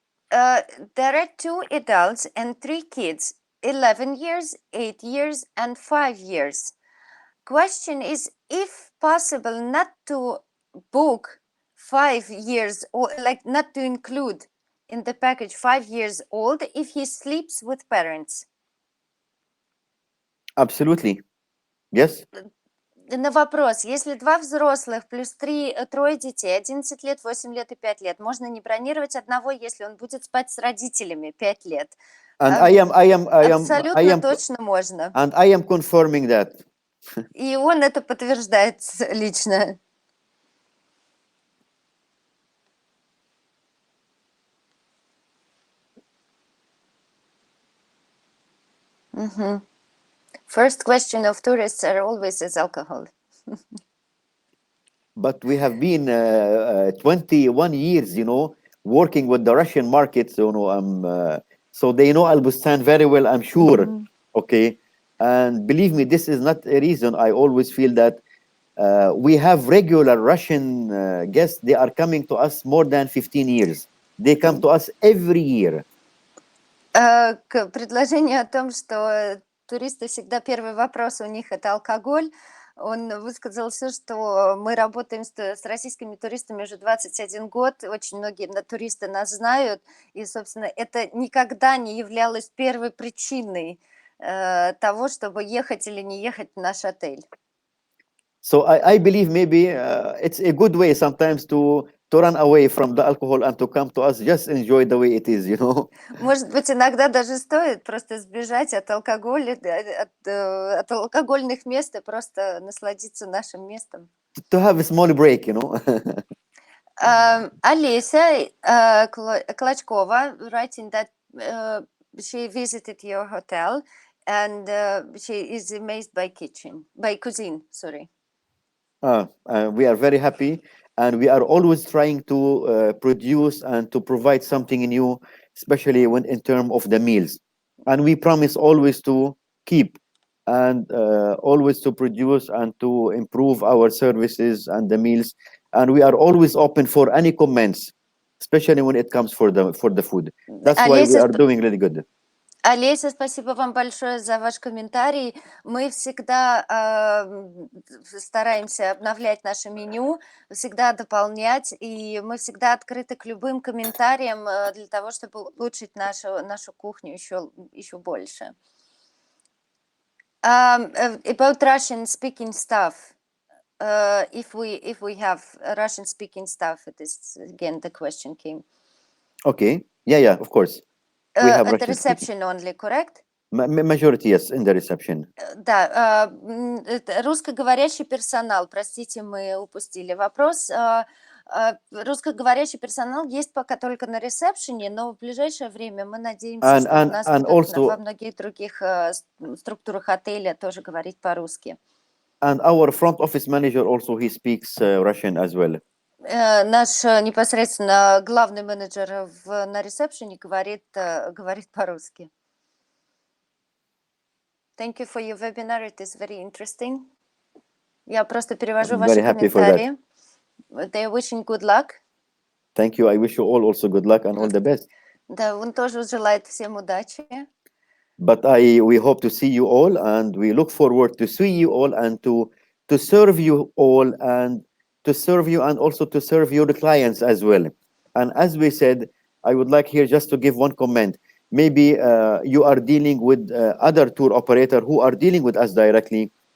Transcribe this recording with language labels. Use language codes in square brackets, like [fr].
[en] There are 2 adults and 3 kids, 11 years, 8 years, and 5 years. Question is, if possible, not to book 5 years, or like not to include in the package 5 years old if he sleeps with parents. Absolutely. Yes. [ru] На вопрос, если 2 взрослых плюс 3 детей, 11 лет, 8 лет и 5 лет, можно не бронировать одного, если он будет спать с родителями 5 лет? [en] And [ru] Абсолютно точно можно. [en] And I am confirming that. [ru] И он это подтверждает лично. [en] First question of tourists are always is alcohol. But we have been 21 years, working with the Russian market. So, So they know Al Bustan very well, I'm sure. Мгм. Okay. And believe me, this is not a reason. I always feel that we have regular Russian guests. They are coming to us more than 15 years. They come to us every year. [ru] К предложению о том, что туристы всегда первый вопрос у них это алкоголь, он высказался, что мы работаем с российскими туристами уже 21 год, очень многие туристы нас знают, и, собственно, это никогда не являлось первой причиной того, чтобы ехать или не ехать в наш отель. [en] So I believe maybe it's a good way sometimes to run away from the alcohol and to come to us, just enjoy the way it is, you know. [ru] Может быть, иногда даже стоит просто сбежать от алкоголя, от алкогольных мест и просто насладиться нашим местом. [en] To have a small break, you know. Олеся Клочкова writing that she visited your hotel and she is amazed by cuisine, sorry. We are very happy, and we are always trying to produce and to provide something new, especially when in terms of the meals. And we promise always to keep and always to produce and to improve our services and the meals. And we are always open for any comments, especially when it comes for the food. That's why we [ru] Олеся, [en] are doing really good. [ru] Олеся, спасибо вам большое за ваш комментарий. Мы всегда стараемся обновлять наше меню, всегда дополнять, и мы всегда открыты к любым комментариям для того, чтобы улучшить нашу кухню еще больше. [en] About Russian speaking staff, if we have Russian speaking staff, it is again the question came. Okay. Yeah, of course. We have At the Russian speaking. reception only, correct? Majority, yes, in the reception. [ru] Да, русскоговорящий персонал, простите, мы упустили вопрос. Русскоговорящий персонал есть пока только на ресепшене, но в ближайшее время мы надеемся, что у нас будут [en] also, [ru] во многих других структурах отеля тоже говорить по-русски. [en] And our front office manager also, he speaks Russian as well. [ru] Наш непосредственно главный менеджер на ресепшене говорит по-русски. [en] Thank you for your webinar. It is very interesting. [ru] Я просто перевожу ваши комментарии. [en] They are wishing good luck. Thank you. I wish you all also good luck and all the best. [ru] Да, он тоже желает всем удачи. [en] But we hope to see you all, and we look forward to see you all and to serve you all and to serve you and also to serve your clients as well. And as we said, I would like here just to give one comment. Maybe you are dealing with other tour operator who are dealing with us directly.